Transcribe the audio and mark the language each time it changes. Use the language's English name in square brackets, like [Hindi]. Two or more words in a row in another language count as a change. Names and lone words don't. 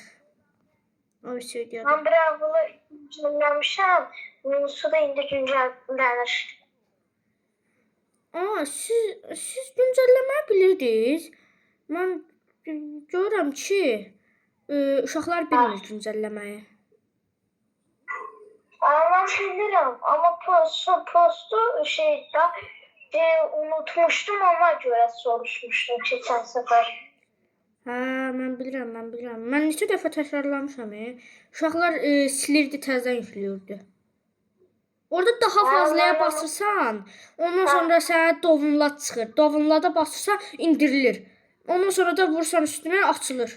[Azerbaijani] O videoda. [Turkish] Ben Bravel'ı güncellemişim. Nusu da [Azerbaijani] indi güncellənir. Siz güncəlləməyi bilirdiniz. Mən görürəm ki, uşaqlar bilmir güncəlləməyi. Ama bilirim. [Turkish] Ama postu şeyde unutmuştum, ona göre soruşmuştum geçen sefer. [Azerbaijani] Hə, mən bilirəm. Mən neçə dəfə təkrarlamışam. Uşaqlar silirdi, təzədən yüklürdü. Orada daha fazlaya basırsan, ondan sonra sənə dovunlat çıxır. Dovunlada basırsan, indirilir. Ondan sonra da vursan üstünə, açılır.